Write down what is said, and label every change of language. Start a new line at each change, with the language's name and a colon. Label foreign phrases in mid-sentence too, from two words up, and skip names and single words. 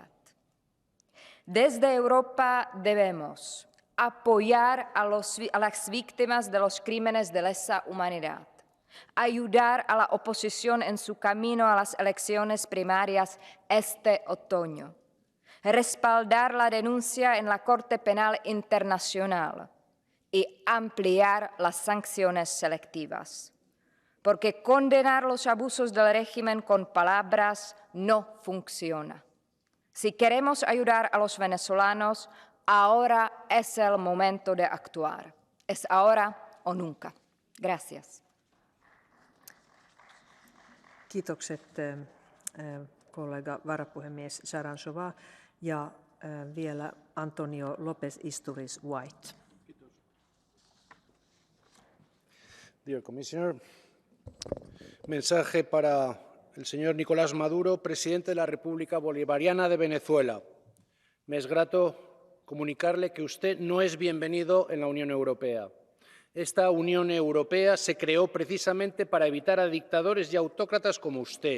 Spanish: Desde Europa debemos apoyar a las víctimas de los crímenes de lesa humanidad, ayudar a la oposición en su camino a las elecciones primarias este otoño, respaldar la denuncia en la Corte Penal Internacional y ampliar las sanciones selectivas. Porque condenar los abusos del régimen con palabras no funciona. Si queremos ayudar a los venezolanos, ahora es el momento de actuar. Es ahora o nunca. Gracias.
Finnish: Kiitokset kollega varapuhemies Charanzová ja vielä Antonio López Istúriz White.
English: Dear Commissioner,
Spanish: mensaje para el señor Nicolás Maduro, presidente de la República Bolivariana de Venezuela. Me es grato comunicarle que usted no es bienvenido en la Unión Europea. Esta Unión Europea se creó precisamente para evitar a dictadores y autócratas como usted.